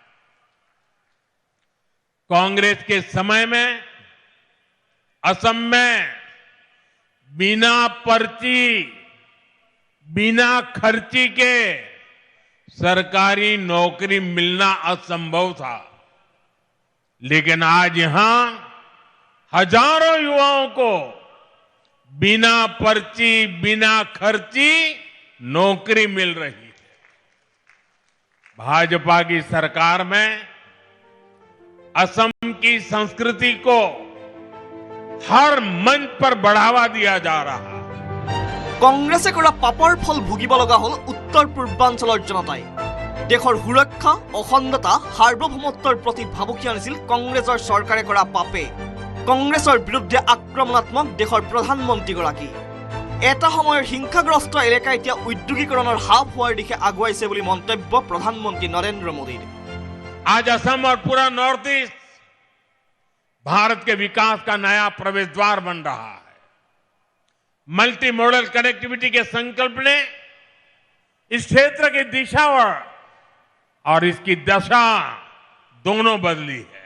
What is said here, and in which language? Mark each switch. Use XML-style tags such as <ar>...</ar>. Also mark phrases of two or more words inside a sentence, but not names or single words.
<hi>कांग्रेस के समय में असम में बिना पर्ची बिना खर्ची के सरकारी नौकरी मिलना असंभव था, लेकिन आज यहां हजारों युवाओं को बिना पर्ची बिना खर्ची नौकरी मिल रही है। भाजपा की सरकार में असम की संस्कृति को हर मंच पर बढ़ावा दिया जा रहा है।</hi> <as>কংগ্ৰেছে কৰা পাপৰ ফল ভুগিব লগা হ'ল উত্তৰ পূৰ্বাঞ্চলৰ জনতাই। দেশৰ সুৰক্ষা অখণ্ডতা সাৰ্বভৌমত্বৰ প্ৰতি ভাবুকি আনিছিল কংগ্ৰেছৰ চৰকাৰে কৰা পাপে। কংগ্ৰেছৰ বিৰুদ্ধে আক্ৰমণাত্মক দেশৰ প্ৰধানমন্ত্ৰীগৰাকী। এটা সময়ৰ হিংসাগ্ৰস্ত এলেকা এতিয়া উদ্যোগীকৰণৰ হাব হোৱাৰ দিশে আগুৱাইছে বুলি মন্তব্য প্ৰধানমন্ত্ৰী নৰেন্দ্ৰ মোদীৰ।</as> <hi>आज असम और पूरा नॉर्थ ईस्ट भारत के विकास का नया प्रवेश द्वार बन रहा है। मल्टी मॉडल कनेक्टिविटी के संकल्प ने इस क्षेत्र की दिशा और इसकी दशा दोनों बदली है।</hi>